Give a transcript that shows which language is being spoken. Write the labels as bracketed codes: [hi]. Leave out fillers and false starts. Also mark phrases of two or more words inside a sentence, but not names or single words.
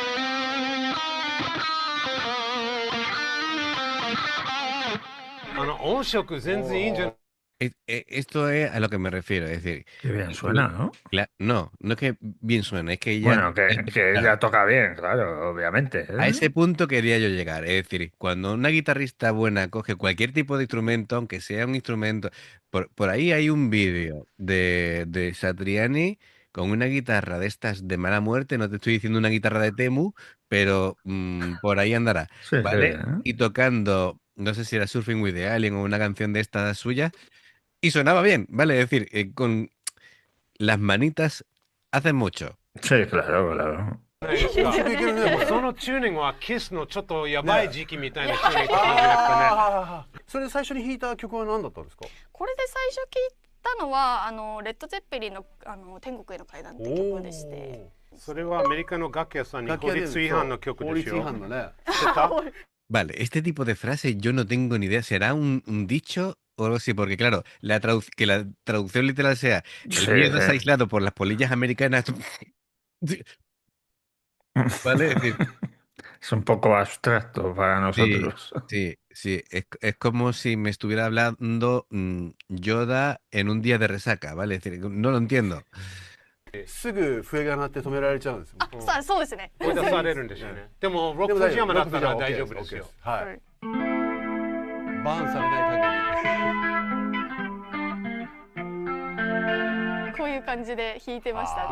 [ja] 音 4色全然いいんじゃない。 [es] Esto es a lo que me refiero, es decir, Qué bien suena, ¿no? no, no es que bien suena, es que ya, Bueno, que claro, ella toca bien, claro, obviamente, a ¿eh? ese punto quería yo llegar. Es decir, cuando una guitarrista buena coge cualquier tipo de instrumento, aunque sea un instrumento, por ahí hay un vídeo de Satriani con una guitarra de estas de mala muerte, no te estoy diciendo una guitarra de Temu, pero por ahí andará, Sí, sí, ¿vale? ¿eh? Y tocando, no sé si era Surfing with the Alien o una canción de estas suyas, y sonaba bien, ¿vale? Es decir, con las manitas hacen mucho. Sí, claro, claro. [ja] ないですか。いけるねこれそのチューニングはキスのちょっとやばい時期みたいなチューニングって感じですかね。それで最初に弾いた曲は何だったんですか？これで最初聞いたのはレッド・ゼッペリンの天国への階段って曲でしてそれはアメリカの楽器屋さんに法律違反の曲法律違ですよ。反のね。知ってた？ [es] Vale, este tipo de frase yo no tengo ni idea. ¿Será un dicho o algo así? Porque claro, que la traducción literal sea el Sí, miedo es sí. aislado por las polillas americanas. ¿Vale? Es decir, Es un poco abstracto para sí, nosotros. sí, sí. Es como si me estuviera hablando Yoda en un día de resaca, ¿vale? Es decir, no lo entiendo. [ja] すぐ笛が鳴って止められちゃうんですよ。そうですね。追い出されるんですよね。でもロックフジヤマだったら大丈夫ですよ。はい。はいバーンされないこういう感じで弾いてました。